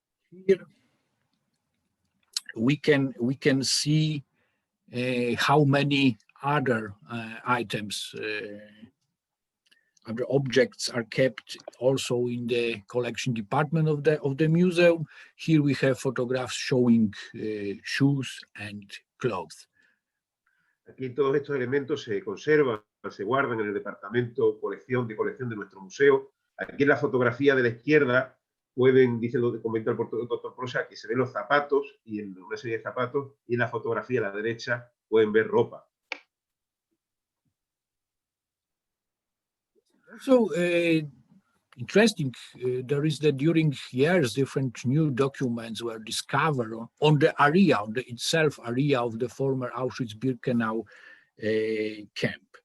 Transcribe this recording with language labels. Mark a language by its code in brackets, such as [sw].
[en] Here we can see how many other items, other objects are kept also in the collection department of the museum. Here we have photographs showing shoes and clothes. [es] Aquí todos estos elementos se conservan, se guardan en el departamento de colección de nuestro museo. Aquí en la fotografía de la izquierda comenta el doctor Prosa, que se ven los zapatos y en una serie de zapatos, y en la fotografía a la derecha pueden ver ropa. [en] Also interesting, there is that during years different new documents were discovered on the area, on the area of the former Auschwitz-Birkenau camp.